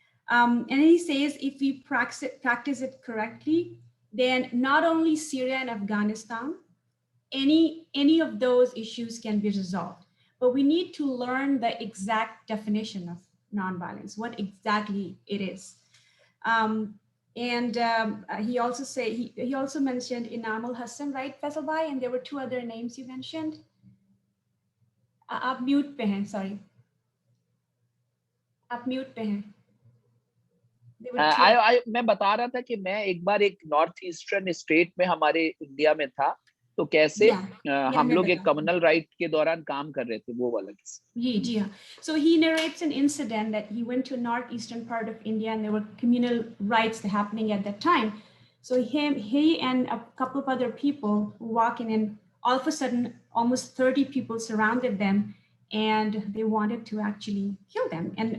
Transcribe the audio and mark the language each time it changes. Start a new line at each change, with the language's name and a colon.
English: And he says if we practice it correctly, then not only Syria and Afghanistan, any of those issues can be resolved. But we need to learn the exact definition of nonviolence, what exactly it is. He also mentioned Inam al-Hassan, right, Faisal Bhai? And there were 2 other names you mentioned.
Hindi: आप mute पे हैं, sorry. आप mute पे हैं. मैं बता रहा था कि मैं एक बार एक नॉर्थ ईस्टर्न स्टेट में हमारे इंडिया में था, तो कैसे हम लोग एक कम्युनल राइट के दौरान काम कर रहे थे, वो वाला जी हाँ.
English: So he narrates an incident that he went to northeastern part of India and there were communal rights happening at that time. So he and a couple of other people were walking in, all of a sudden almost 30 people surrounded them and they wanted to actually kill them.